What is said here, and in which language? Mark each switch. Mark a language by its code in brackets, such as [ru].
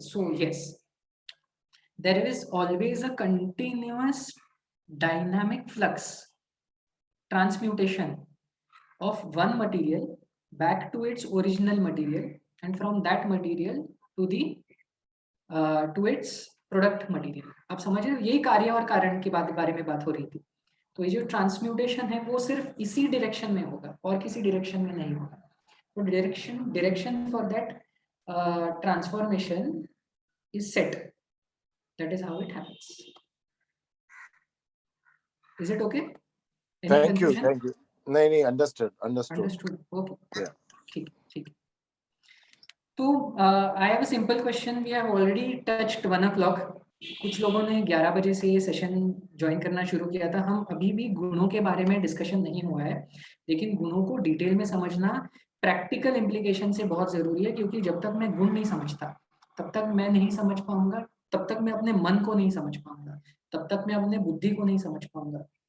[en] So yes, there is always a continuous dynamic flux, transmutation of one material back to its original material, and from that material to the to its product material. [hi] आप समझ रहे हो, यही कार्य और कारण के बारे में बात हो रही थी. तो ये जो ट्रांसम्यूटेशन है वो सिर्फ इसी डायरेक्शन में होगा और किसी डायरेक्शन में नहीं होगा. [en] तो direction for that transformation is set. That is how it happens. Is it okay? Any Thank you. confusion? Thank you. नहीं, understood. Understood. Okay. Yeah. [hi] ठीक. [en] तो I have a simple question. We have already touched 1 o'clock. [hi] कुछ लोगों ने 11 बजे से ये session join करना शुरू किया था. हम अभी भी गुणों के बारे में डिस्कशन नहीं हुआ है, लेकिन गुणों को डिटेल में समझना प्रैक्टिकल इम्प्लीकेशन से बहुत जरूरी है, क्योंकि जब तक मैं गुण नहीं समझता तब तक मैं नहीं समझ पाऊंगा, तब तक मैं अपने मन को नहीं समझ पाऊंगा, तब तक मैं अपने बुद्धि को नहीं समझ पाऊंगा.